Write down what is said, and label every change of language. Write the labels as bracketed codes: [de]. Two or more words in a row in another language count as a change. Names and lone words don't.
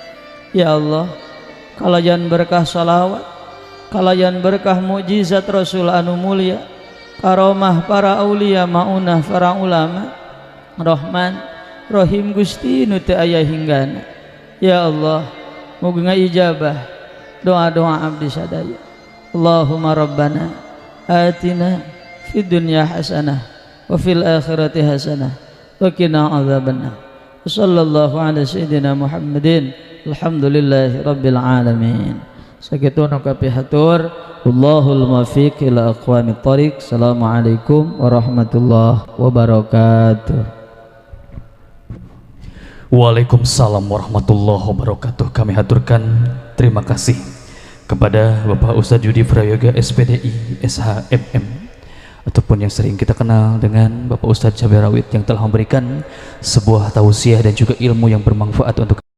[su] Ya Allah, kalayan berkah salawat, kalayan berkah mukjizat Rasul anu mulia, karomah para aulia, maunah para ulama, Rahman Rahim Gusti nu teu aya hinggana. Ya Allah, muga ijabah doa-doa abdi sadaya. [ar] اللهم ربنا آتنا في الدنيا حسنة وفي الآخرة حسنة وقنا عذاب النار. صلى الله على سيدنا محمد. الحمد لله رب العالمين. [su] Sakituna kapihatur, [ar] الله الموفق إلى أقوم الطريق. السلام عليكم ورحمة الله وبركاته. وعليكم السلام ورحمة الله وبركاته. [id] Kami haturkan terima kasih kepada Bapak Ustadz Yudi Prayoga SPDI SHMM, ataupun yang sering kita kenal dengan Bapak Ustadz Cabai Rawit, yang telah memberikan sebuah tausiah dan juga ilmu yang bermanfaat untuk